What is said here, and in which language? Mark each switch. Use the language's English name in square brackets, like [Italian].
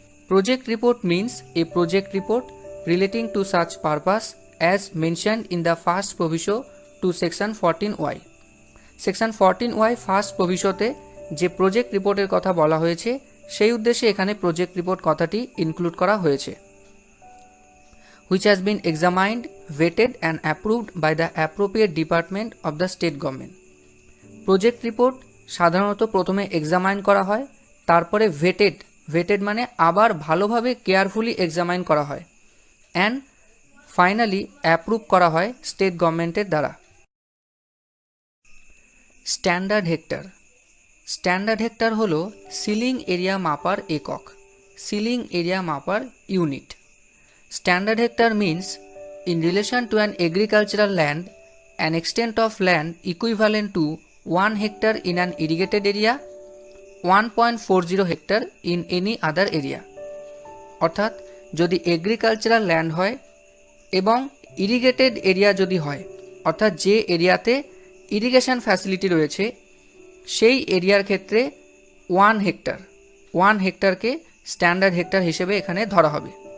[English] Project report means a project report relating to such purpose as mentioned in the first proviso to section 14Y। [Bangla] Section 14Y first প্রভিশোতে যে project রিপোর্টের কথা বলা হয়েছে সেই উদ্দেশ্যে এখানে প্রজেক্ট রিপোর্ট কথাটি ইনক্লুড করা হয়েছে। [English] which has been examined, vetted and approved by the appropriate department of the state government. [Bangla] Project report সাধারণত প্রথমে এক্সামাইন করা হয়, তারপরে ভেটেড মানে আবার ভালোভাবে কেয়ারফুলি এক্সামাইন করা হয়, অ্যান্ড ফাইনালি অ্যাপ্রুভ করা হয় স্টেট গভর্নমেন্টের দ্বারা। Standard hectare. স্ট্যান্ডার্ড হেক্টর হলো সিলিং এরিয়া মাপার একক, সিলিং এরিয়া মাপার unit. [English] Standard hectare means in relation to an agricultural land, an extent of land equivalent to 1 hectare in an irrigated area, 1.40 hectare in any other area. [Bangla] অর্থাৎ যদি agricultural land হয় এবং irrigated area যদি হয়, অর্থাৎ যে এরিয়াতে ইরিগেশন ফ্যাসিলিটি রয়েছে সেই এরিয়ার ক্ষেত্রে 1 হেক্টরকে স্ট্যান্ডার্ড হেক্টর হিসেবে এখানে ধরা হবে।